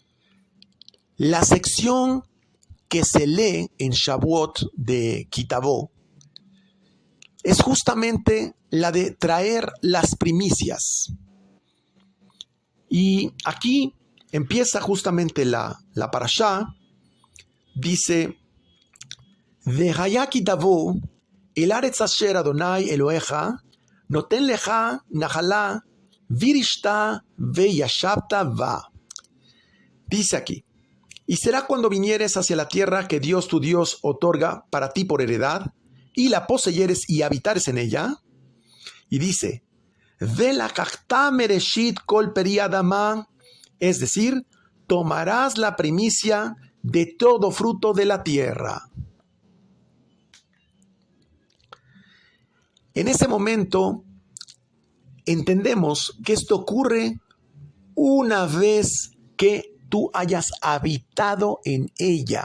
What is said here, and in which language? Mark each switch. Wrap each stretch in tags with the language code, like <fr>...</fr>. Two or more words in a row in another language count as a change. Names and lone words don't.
<es>La sección que se lee en Shavuot de Kitavó es justamente la de traer las primicias. Y aquí empieza justamente la parashá.</es> <he>Dice, והיה כי תבוא אל הארץ אשר אדני אלהיך נותן לך נחלה וירשתה וישבת בה.</he> <es>Dice aquí, y será cuando vinieres hacia la tierra que Dios tu Dios otorga para ti por heredad, y la poseyeres y habitares en ella. Y dice,</es> <he>ולקחת מראשית כל פרי האדמה,</he> <es>es decir, tomarás la primicia de todo fruto de la tierra. En ese momento entendemos que esto ocurre una vez que tú hayas habitado en ella.</es>